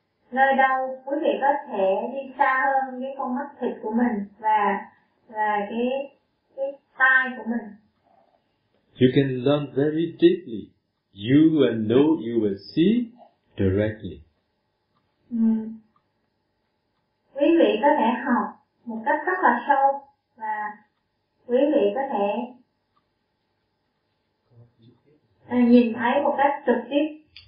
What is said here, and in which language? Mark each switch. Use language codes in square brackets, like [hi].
[vi] Nơi đâu quý vị có thể đi xa hơn cái con mắt thịt của mình và cái tai của mình. [en] You can learn very deeply. You will know, you will see directly. [vi] Quý vị có thể học một cách rất là sâu và quý vị có thể nhìn thấy một cách trực tiếp.